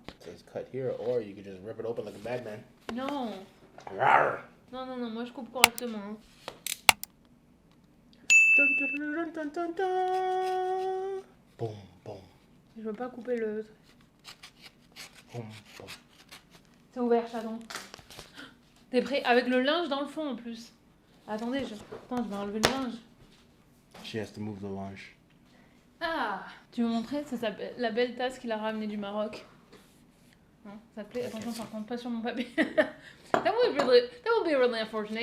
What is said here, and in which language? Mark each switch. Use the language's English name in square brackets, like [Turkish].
[English] It says cut here, or you could just rip it open like a bad man. [French] Non. Rawr. Non, moi je coupe correctement. Hein. Dun, dun, dun, dun, dun. Boom, boom, Je veux pas couper le... boom, boom. C'est ouvert, Chaton. T'es prêt? Avec le linge dans le fond en plus. Attendez, Attends, je vais enlever le linge. [English] She has to move the lunch. [French] Ah! Tu veux montrer? C'est la belle tasse qu'il a ramenée du Maroc. Non, ça te plaît? Attention, ça rentre pas sur mon papier. [English] that would be really unfortunate.